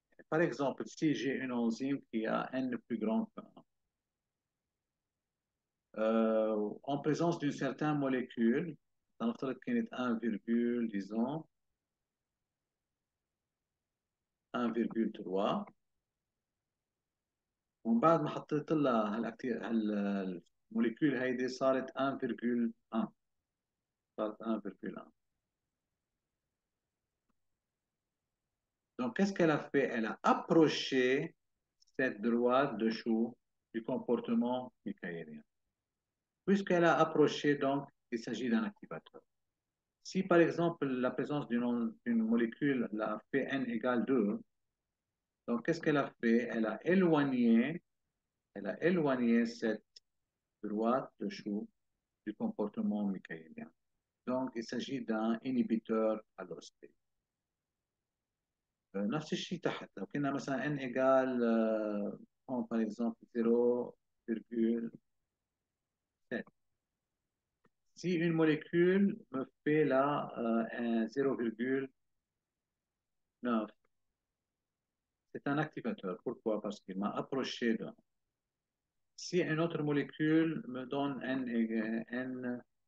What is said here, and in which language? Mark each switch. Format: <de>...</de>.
<fr>Par exemple, si j'ai une enzyme qui a n plus grand que 1, en présence d'une certaine molécule,</fr> <ar>نفترض كانت 1,</ar> <fr>disons 1,3.</fr> <ar>ومن بعد ما حطيت لها الموليكيول هيدي صارت 1,1. صارت 1,1.</ar> <fr>Donc, qu'est-ce qu'elle a fait? Elle a approché cette droite de chou du comportement michaélien. Puisqu'elle a approché, donc, il s'agit d'un activateur. Si, par exemple, la présence d'une molécule a fait n égale 2, donc, qu'est-ce qu'elle a fait? Elle a éloigné cette droite de chou du comportement michaélien. Donc, il s'agit d'un inhibiteur allostérique.</fr> <ar>نفس الشيء تحت لو كنا مثلا n égale هون</ar> <fr>par exemple 0,7. Si une molécule me fait là un 0,9, c'est un activateur. Pourquoi? Parce qu'il m'a approché d'un. Si une autre molécule me donne n</fr>